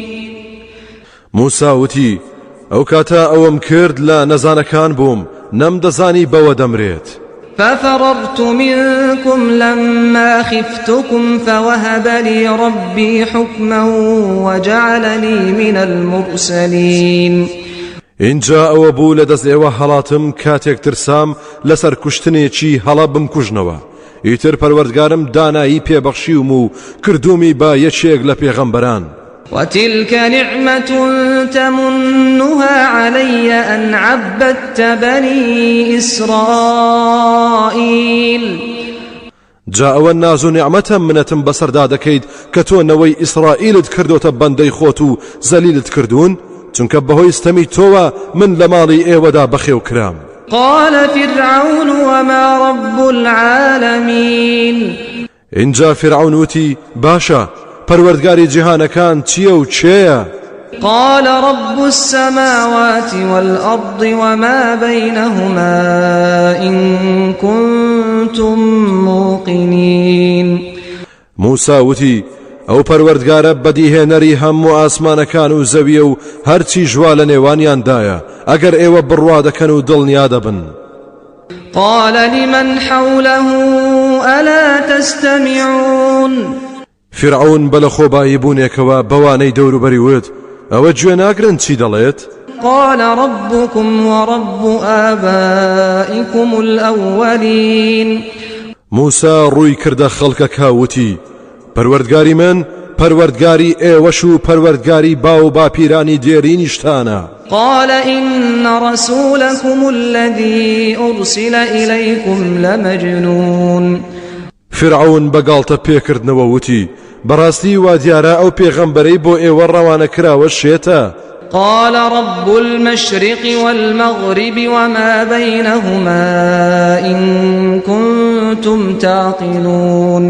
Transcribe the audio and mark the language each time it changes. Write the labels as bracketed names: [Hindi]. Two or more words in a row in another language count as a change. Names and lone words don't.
[Central Kurdish] موسا وتی: ئەو کاتە ئەوەم کرد لە نەزانەکان بووم، نەمدەزانی بەوە دەمرێت. [Arabic] ففررت منكم لما خفتكم فوهب لي ربي حكما وجعلني من المرسلين. [Central Kurdish] اینجا ئەوە بوو لە دەست ئێوە هەڵاتم کاتێک ترسام لەسەر کوشتنێکی هەڵا بمکوژنەوە. ئیتر پەروەردگارم دانایی پێبەخشیوم و کردومی با یەکێک لە پێغەمبەران. [Arabic] وتلك نعمة تمنها علي أن عبدت بني إسرائيل. [Central Kurdish] جا ئەوە ناز و نعمەتە منەتم بەسەردا دەکەیت کە تۆ نەوەی ئیسرائیلت کردوتە بەندەی خۆت و زەلیلت کردوون، چونکە بەهۆی ستەمی تۆوە من لە ماڵی ئێوەدا بەخێو کرام. [Arabic] قال فرعون وما رب العالمين. [Central Kurdish] اینجا فرعون وتی: باشە پەروەردگاری جیهانەکان چییە و چێیە؟ [Arabic] قال رب السماوات والأرض وما بينهما إن كنتم موقنين. [Central Kurdish] موسا وتی: ئەو پەروەردگارە بەدیهێنەری هەموو ئاسمانەکان و زەویە و هەرچی ژوا لە نێوانیاندایە ئەگەر ئێوە بڕوا دەکەن و دڵنیا دەبن. [Arabic] قال لمن حوله ألا تستمعون. [Central Kurdish] فرعون بەلە خۆبایی بوونێکەوە بەوانەی دەوروبەری وت: ئەوە گوێ ناگرن چی دەڵێت؟ [Arabic] قال ربكم ورب آبائكم الأولين. [Central Kurdish] موسا ڕووی کردە خەڵکەکە وتی: پەروەردگاری من پەروەردگاری ئێوەش و پەروەردگاری با و باپیرانی دێرینیشتانە. [Arabic] قال إن رسولكم الذي أرسل إليكم لمجنون. [Central Kurdish] فرعون بەگاڵتە پێکردنەوە وتی: بەڕاستی وا دیارە ئەو پێغەمبەرەی بۆ ئێوە ڕەوانە کراوە شێتە. [Arabic] قال رب المشرق والمغرب وما بينهما إن كنتم تعقلون.